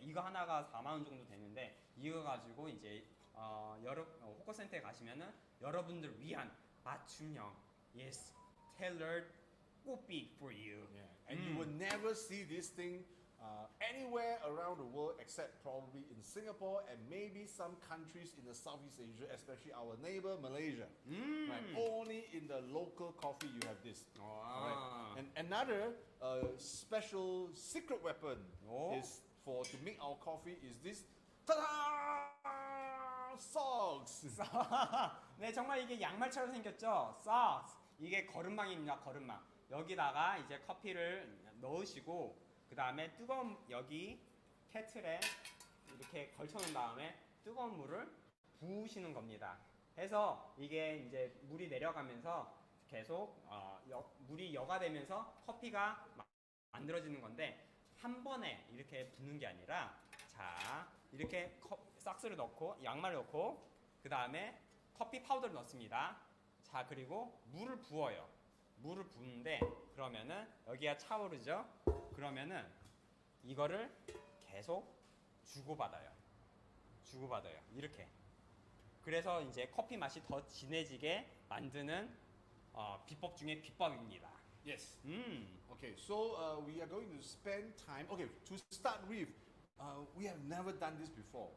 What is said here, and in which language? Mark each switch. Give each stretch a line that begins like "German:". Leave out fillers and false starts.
Korean: 이거 하나가 4만 원 정도 되는데 이거 가지고 이제 호커센터에 가시면은 여러분들 위한 맞춤형
English: yes tailored copy for you. Yeah. And you will never see this thing anywhere around the world except probably in Singapore and maybe some countries in the Southeast Asia, especially our neighbor Malaysia. Right? Only in the local coffee you have this.
Korean: 와.
English: And another special secret weapon Oh. is to make our coffee is this ta-da! Socks.
Korean: 네, 정말 이게 양말처럼 생겼죠? socks. 이게 거름망입니다. 거름망. 여기다가 이제 커피를 넣으시고 그 다음에 뜨거운 여기 케틀에 이렇게 걸쳐놓은 다음에 뜨거운 물을 부으시는 겁니다. 해서 이게 이제 물이 내려가면서 계속 물이 여과되면서 커피가 만들어지는 건데 한 번에 이렇게 붓는 게 아니라 자 이렇게 삭스를 넣고 양말을 넣고 그 다음에 커피 파우더를 넣습니다. 자 그리고 물을 부어요. 물을 부는데 그러면은 여기가 차오르죠. 그러면은 이거를 계속 주고받아요. 이렇게. 그래서 이제 커피 맛이 더 진해지게 만드는 비법 중에 비법입니다.
English: Yes. Okay, so we are going to spend time. Okay, to start with, we have never done this before.